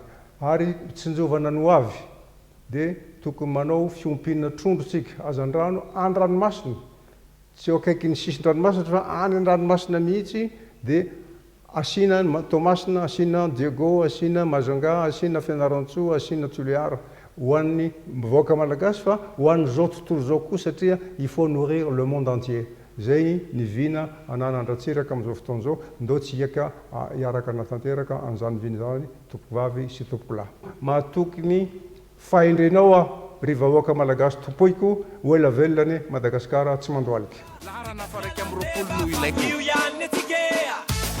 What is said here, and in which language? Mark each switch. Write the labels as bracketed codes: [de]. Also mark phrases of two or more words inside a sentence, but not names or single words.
[mg] Ary tsinjovana no avy dia tokony manao fiompina trondrotsika azan-drano any ranomasina, tsy eo akaiky ny sisin-dranomasina fa any an-dranomasina mihitsy, dia asiana tomasina, asiana diego, asiana mazanga, asiana fianarantsoa, asiana toliara ho an'ny vahoaka malagasy fa ho an'izao tontolo zao koa satria [fr] il faut nourrir le monde entier. [mg] Zay ny vina ananandratsiraka amin'izao fotoan'izao, ndao tsy hiaka hiaraka natanteraka an'izany vina zany tompovavy sy tompolahy. Mahatoky ny fahendrenao ry vahoaka malagasy topoiko ho ela velona ny Madagasikara tsy mandoalika.